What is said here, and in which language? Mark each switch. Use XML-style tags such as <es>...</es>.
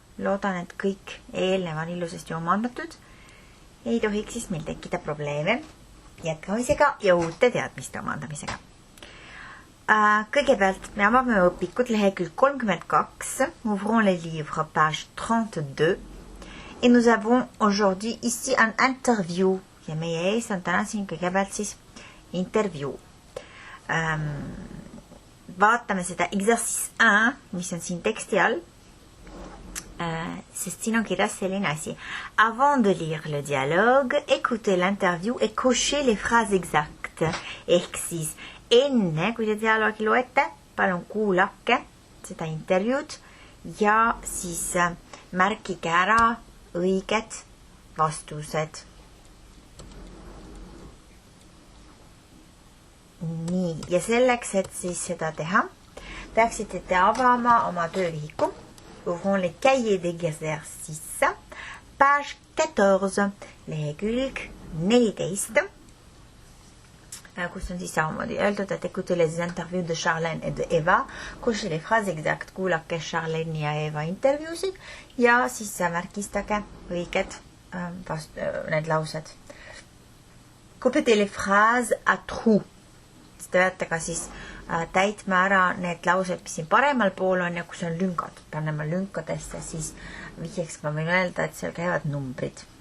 <et>Loodan, et kõik eelneva on ilusasti omandatud. Ei tohiks siis meil tekkida probleeme jätkamisega ja uute teadmiste omandamisega. Kõigepealt me avame õpikud lehekülg 32.</et> <fr>Ouvrons les livres, page 32. Et nous avons aujourd'hui ici un interview.</fr> <et>Ja meie ees on täna siin kõigepealt siis interview. Vaatame seda exercice 1, mis on siin teksti all. Sest siin on kirjas selline asi.</et> <fr>Avant de lire le dialogue, écoutez l'interview et cochez les phrases exactes.</fr> <et>Ehk siis enne, kui te dialoogi loete, palun kuulake seda intervjuud ja siis märkige ära õiged vastused. Nii, ja selleks, et siis seda teha, peaksite te avama oma töövihiku.</et> <fr>Ouvrons les cahiers d'exercice, page 14,</fr> <et>lehekülg 14. Kus on siis samamoodi öeldud, et</et> <fr>écoutez les interviews de Charlène et de Eva, cochez les phrases exactes,</fr> <et>kuulake Charlène ja Eva intervjuusid ja siis märgistage õiged need laused.</et> <fr>Coupez les phrases à trous.</fr> <et>Te peate ka siis täitma ära need laused, mis siin paremal pool on ja kus on lüngad. Paneme lünkadesse, siis vihjeks ma võin öelda, et seal käivad numbrid.</et>